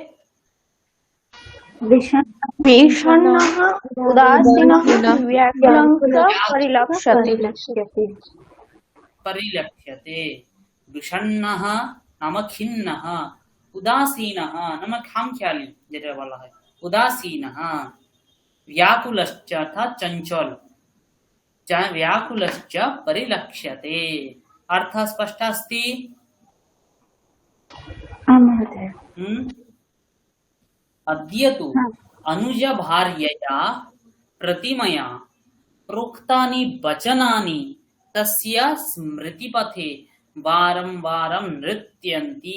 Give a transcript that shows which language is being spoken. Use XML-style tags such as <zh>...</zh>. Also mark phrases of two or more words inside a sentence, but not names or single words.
<sa>विषण्णः, उदासीनः, व्याकुलश्च परिलक्ष्यते। विषण्णः नाम खिन्नः, उदासीनः नाम खामख्याली</sa> <bn>যেটা বলা হয়,</bn> <sa>उदासीनः। व्याकुलश्च अर्थात चंचल, व्याकुलश्च परिलक्ष्यते। अर्थः स्पष्टः अस्ति? अद्य तु अनुजभार्यया प्रतिमया प्रोक्तानि वचनानि तस्य स्मृतिपथे वारं वारं नृत्यन्ति।</sa>